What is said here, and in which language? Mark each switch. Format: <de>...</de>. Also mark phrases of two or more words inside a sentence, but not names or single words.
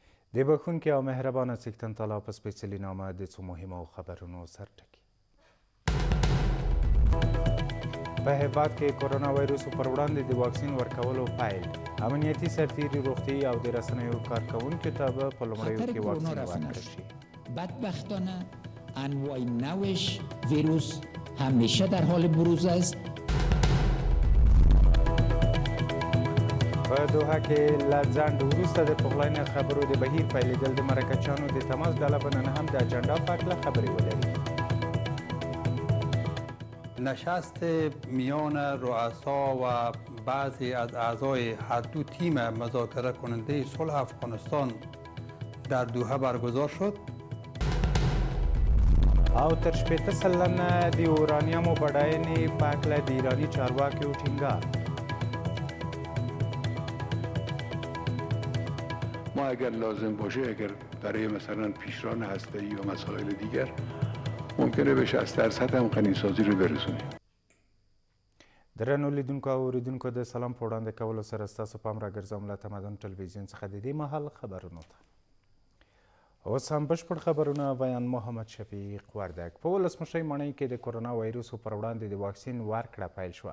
<ps>د بخښونکي او مهربانه څښتن تعالی په سپېڅلي نامه د څو مهمو خبرونو سر ټکي. په هیواد کې کرونا وایرس پر وړاندې د واکسین ورکولو پیل، امنیتي سرتیري روغتیايي او د رسنیو کارکوونکو ته به په لومړیو کې واکسین ورکړل شي.</ps> <fa>بدبختانه انواع نوش ویروس همیشه در حال بروز است.</fa> <ps>په دوحه کې له ځنډ وروسته د پخلاینې خبرو د بهیر پیلېدل د مرکچیانو د تماس ډله به نن هم د اجنډا په هکله خبرې ولري.</ps> <fa>نشست میان رؤسا و بعضی از اعضای هر دو تیم مذاکره کننده صلح افغانستان در دوحه برگزار شد.</fa> <ps>او تر 80 سلنه د یورانیمو بډاینې په هکله د ایراني چارواکیو ټینګار.</ps> <fa>ما اگر لازم باشه، اگر برای مثلا پیشران هسته‌ای و مسائل دیگر ممکنه به 60% هم غنیسازی رو برسونیم.</fa> <ps>درنو لیدونکو او اوریدونکو د سلام په وړاندې کولو سره ستاسو پام راګرځوم له تمدن ټلویزیون څخه د دې مهال خبرونو ته. اوس هم بشپړ خبرونه بیان محمد شفیق وردک. په ولسمشرۍ ماڼۍ کې د کرونا وایرسو پر وړاندې د واکسین ورکړه پیل شوه.</ps>